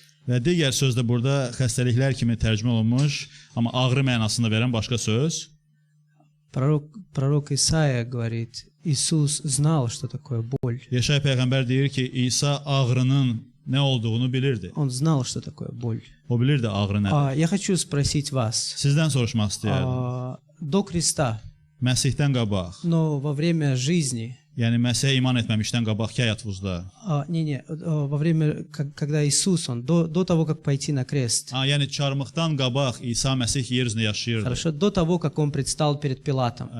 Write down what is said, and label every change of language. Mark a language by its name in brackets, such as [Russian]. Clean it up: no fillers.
[Azerbaijani] Və digər söz də burada xəstəliklər kimi tərcümə olunmuş, amma ağrı mənasını verən başqa söz. [Russian] Пророк Исаия говорит, Иисус знал, что такое боль. [Azerbaijani] Yeşaya peyğəmbər deyir ki, İsa ağrının nə olduğunu bilirdi. [Russian] Он знал, что такое боль. [Azerbaijani] O bilirdi ağrı nədir. [Russian] Я хочу sпросить вас. [Azerbaijani] Sizdən soruşmaq istəyirəm. [Russian] До креста, [Azerbaijani] Məsihdən qabaq, [Russian] но во время жизни, [Azerbaijani] yəni Məsihə iman etməmişdən qabaqki həyatınızda. [Russian] во время, когда Иисус, он до того, как пойти на крест, [Azerbaijani] Yəni çarmıqdan qabaq İsa Məsih yer üzündə yaşayırdı. [Russian] хорошо, до того, как он предстал перед Пилатом,